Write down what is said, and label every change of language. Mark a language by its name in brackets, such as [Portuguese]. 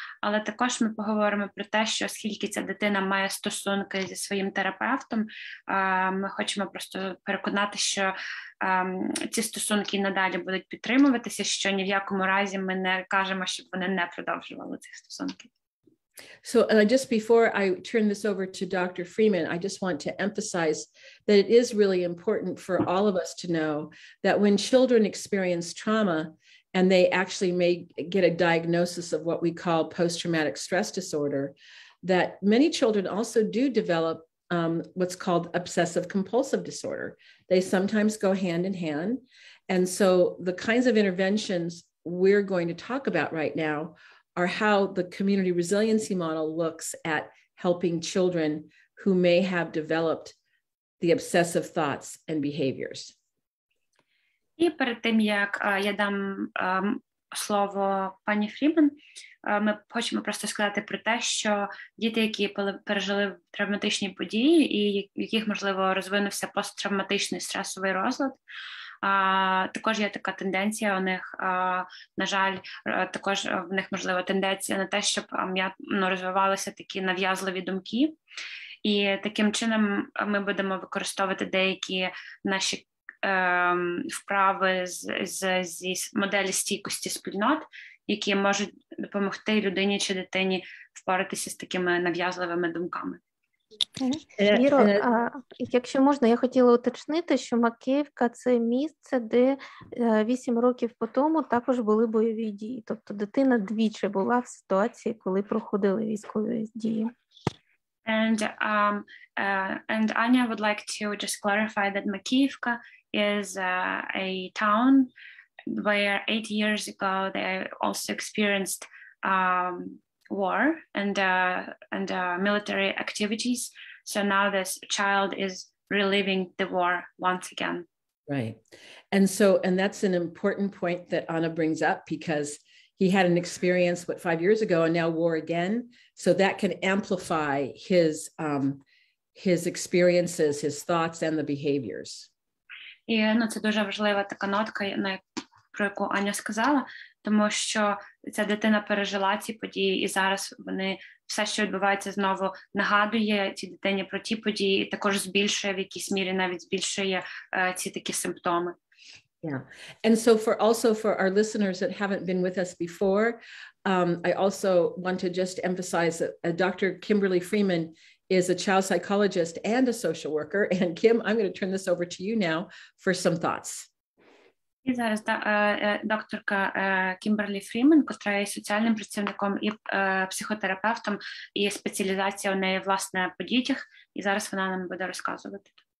[Ukrainian] Але також ми поговоримо про те, що оскільки ця дитина має стосунки зі своїм терапевтом, ми хочемо просто переконати, що ці стосунки надалі будуть підтримуватися, що ні в якому разі ми не кажемо, щоб вони не продовжували цих стосунків. [English] So just before I turn this over to Dr. Freeman, I just want to emphasize that it is really important for all of us to know that when children experience trauma and they actually may get a diagnosis of what we call post-traumatic stress disorder, that many children also do develop what's called obsessive compulsive disorder. They sometimes go hand in hand. And so the kinds of interventions we're going to talk about right now are how the community resiliency model looks at helping children who may have developed the obsessive thoughts and behaviors. [Ukrainian] І перед тим, як я дам слово пані Фрімен, ми хочемо просто сказати про те, що діти, які пережили травматичні події і в яких, можливо, розвинувся посттравматичний стресовий розлад, також є така тенденція у них, на жаль, також в них, можливо, тенденція на те, щоб розвивалися такі нав'язливі думки. І таким чином ми будемо використовувати деякі наші вправи зі моделі стійкості спільнот, які можуть допомогти людині чи дитині впоратися з такими нав'язливими думками. Віро, якщо можна, я хотіла уточнити, що Макіївка – це місце, де 8 років по тому також були бойові дії. Тобто дитина двічі була в ситуації, коли проходили військові дії. [English] And Anya would like to just clarify that Makiyivka is a town where 8 years ago they also experienced war and military activities. So now this child is reliving the war once again. Right. And that's an important point that Anna brings up, because he had an experience, 5 years ago, and now war again. So that can amplify his experiences, his thoughts, and the behaviors. [Ukrainian] І це дуже важлива така нотка, про яку Аня сказала, тому що ця дитина пережила ці події, і зараз все, що відбувається, знову нагадує цій дитині про ті події, і також збільшує в якійсь мірі, навіть збільшує ці такі симптоми. [English] Yeah. And so for our listeners that haven't been with us before, I also want to just emphasize that Dr. Kimberly Freeman is a child psychologist and a social worker. And Kim, I'm going to turn this over to you now for some thoughts. [Ukrainian] І зараз докторка Кімберлі Фрімен, котра є соціальним працівником і психотерапевтом, і спеціалізація у неї, власне, по дітях. І зараз вона нам буде розказувати.